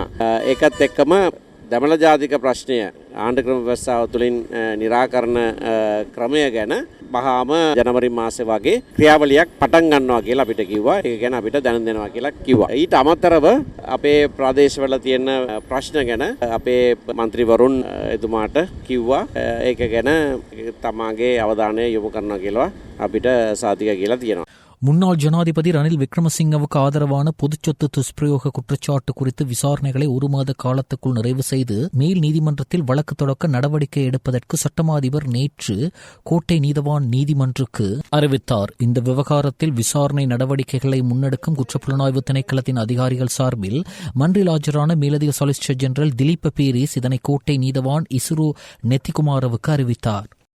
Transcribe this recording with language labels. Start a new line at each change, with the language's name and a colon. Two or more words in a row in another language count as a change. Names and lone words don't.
Sinhala: ඒකත් එක්කම දමළ ජාතික ප්‍රශ්නය ආණ්ඩුක්‍රම ව්‍යවස්ථාව තුළින් निराකරණ ක්‍රමය ගැන බහාම ජනවරි මාසේ වගේ ක්‍රියාවලියක් පටන් ගන්නවා කියලා අපිට කිව්වා. ඒක ගැන අපිට දැනුම් දෙනවා කියලා කිව්වා. ඊට අමතරව අපේ ප්‍රදේශවල තියෙන ප්‍රශ්න ගැන අපේ മന്ത്രിවරුන් එතුමාට කිව්වා. ඒක ගැන තමාගේ අවධානය යොමු කරනවා කියලා අපිට සාතික කියලා තියෙනවා.
Tamil: முன்னாள் ஜனாதிபதி ரணில் விக்ரமசிங்கவுக்கு ஆதரவான பொதுச்சொத்து துஷ்பிரயோக குற்றச்சாட்டு குறித்து விசாரணைகளை 1 மாத காலத்துக்குள் நிறைவு செய்து மேல் நீதிமன்றத்தில் வழக்கு தொடக்க நடவடிக்கை எடுப்பதற்கு சட்டமா அதிபர் நேற்று கோட்டை நீதவான் நீதிமன்றுக்கு அறிவித்தார். இந்த விவகாரத்தில் விசாரணை நடவடிக்கைகளை முன்னெடுக்கும் குற்றப்புலனாய்வு திணைக்களத்தின் அதிகாரிகள் சார்பில் மன்றில் ஆஜரான மேலதிக சொலிசிட்டர் ஜெனரல் திலீப் பீரிஸ் இதனை கோட்டை நீதவான் இசுரு நெத்திகுமாரவுக்கு அறிவித்தார்.